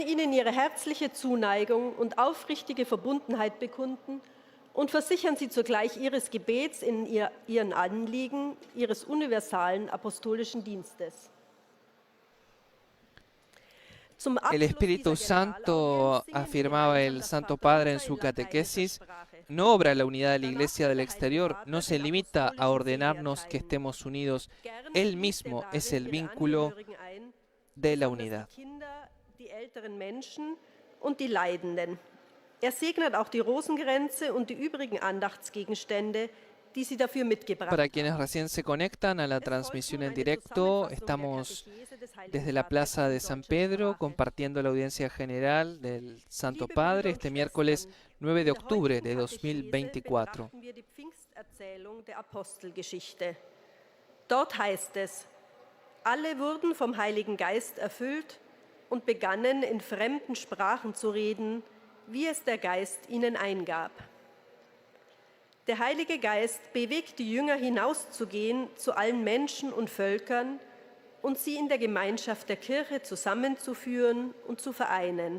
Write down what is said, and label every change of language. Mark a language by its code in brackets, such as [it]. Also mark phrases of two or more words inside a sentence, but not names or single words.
[de] Ihnen ihre herzliche Zuneigung und aufrichtige Verbundenheit bekunden und versichern Sie zugleich Ihres Gebets in Ihren Anliegen, Ihres universalen apostolischen Dienstes. [es] El Espíritu Santo, afirmaba el Santo Padre en su catequesis, no obra la unidad de la Iglesia del exterior, no se limita a ordenarnos que estemos unidos. Él mismo es el vínculo de la unidad. [de] Die älteren Menschen und die Leidenden. Segnet auch die Rosenkränze und die übrigen Andachtsgegenstände, die Sie dafür mitgebracht haben. [es] Para quienes recién se conectan a la transmisión en directo, estamos desde la Plaza de San Pedro compartiendo la audiencia general del Santo Padre este miércoles 9 de octubre de 2024. [de] Dort heißt es: Alle wurden vom Heiligen Geist erfüllt und begannen in fremden Sprachen zu reden, wie es der Geist ihnen eingab. Der Heilige Geist bewegt die Jünger hinauszugehen zu allen Menschen und Völkern und sie in der Gemeinschaft der Kirche zusammenzuführen und zu vereinen.